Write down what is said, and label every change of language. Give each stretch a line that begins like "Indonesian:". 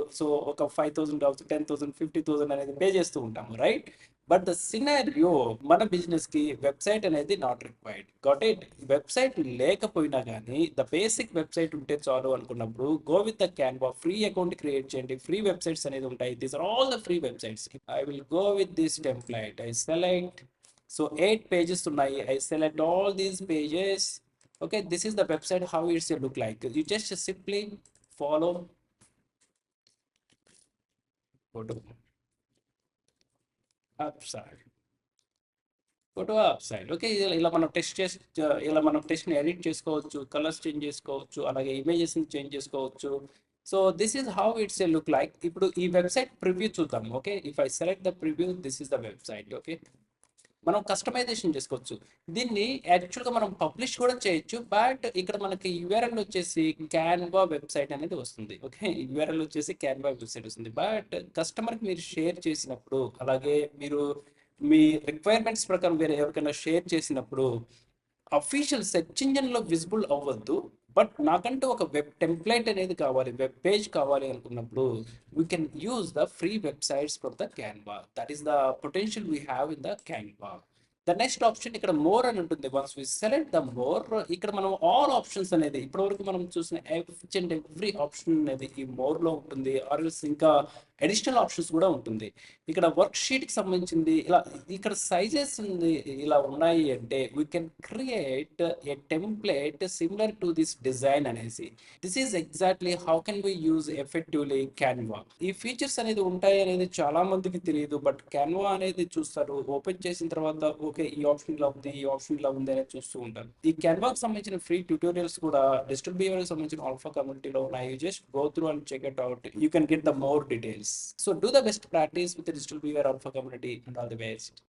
Telugu: So ఒక 5,000 కావచ్చు, 10,000, 50,000 అనేది పే చేస్తూ ఉంటాము, రైట్?
English: but the scenario
Telugu: మన బిజినెస్ కి వెబ్సైట్ అనేది
English: Not required. Got it?
Telugu: Website లేకపోయినా కానీ ద బేసిక్ వెబ్సైట్ ఉంటే చాలు అనుకున్నప్పుడు go with the Canva. Free account create చేయండి, ఫ్రీ వెబ్సైట్స్ అనేది ఉంటాయి.
English: These are all the free websites. I will go with this template. I select. So 8 pages ఉన్నాయి. I select all these pages. Okay, this is the website how it's look like. You just simply follow. Go to upside. Go to upside.
Telugu: Okay, ఇలా మనం test చేసి ఇలా మనం test ని edit చేసుకోవచ్చు, colours change చేసుకోవచ్చు, అలాగే ఇమేజెస్ ని చేంజ్ చేసుకోవచ్చు.
English: So this is how it's look like.
Telugu: ఇప్పుడు ఈ వెబ్సైట్ ప్రివ్యూ చూద్దాం.
English: Okay, if I select the preview, this is the website. Okay,
Telugu: మనం కస్టమైజేషన్ చేసుకోవచ్చు. దీన్ని యాక్చువల్గా మనం పబ్లిష్ కూడా చేయొచ్చు. బట్ ఇక్కడ మనకి యూఆర్ఎల్ వచ్చేసి క్యాన్వా వెబ్సైట్ అనేది వస్తుంది. ఓకే, యూఆర్ఎల్ వచ్చేసి క్యాన్వా వెబ్సైట్ వస్తుంది. బట్ కస్టమర్కి మీరు షేర్ చేసినప్పుడు, అలాగే మీరు మీ రిక్వైర్మెంట్స్ ప్రకారం వేరే ఎవరికైనా షేర్ చేసినప్పుడు అఫీషియల్ సెర్చ్ ఇంజిన్లో విజిబుల్ అవ్వద్దు. బట్ నాకంటూ ఒక వెబ్ టెంప్లెట్ అనేది కావాలి, వెబ్ పేజ్ కావాలి అనుకున్నప్పుడు
English: we can use the free websites from the Canva. That is the potential we have in the Canva.
Telugu: The next option ఇక్కడ మోర్ అని ఉంటుంది.
English: once we select the more,
Telugu: ఇక్కడ మనం all options అనేది ఇప్పటివరకు మనం చూసిన ఎచ్ అండ్ ఎవ్రీ ఆప్షన్ అనేది ఈ మోర్ లో ఉంటుంది. ఆర్ఎల్స్ ఇంకా అడిషనల్ ఆప్షన్స్ కూడా ఉంటుంది. ఇక్కడ వర్క్ షీట్ కి సంబంధించింది ఇలా ఇక్కడ సైజెస్ ఉంది ఇలా ఉన్నాయి అంటే
English: we can create a template similar to this design
Telugu: అనేసి.
English: This is exactly how can we use effectively Canva.
Telugu: ఈ ఫీచర్స్ అనేది ఉంటాయి అనేది చాలా మందికి తెలియదు. బట్ క్యాన్వా అనేది చూస్తారు, ఓపెన్ చేసిన తర్వాత ఓకే ఈ ఆప్షన్ ఇలా ఉంది, ఈ ఆప్షన్ ఇలా ఉంది అనేది చూస్తూ ఉంటారు. ఈ క్యాన్వాకి సంబంధించిన ఫ్రీ ట్యూటోరియల్స్ కూడా డిజిటల్ బిహేవియర్ సంబంధించిన ఆల్ఫా కమ్యూనిటీలో ఉన్నాయి.
English: Just go through and check it out. You can get the more details. So do the best practice with the digital behavior alpha community and all the best.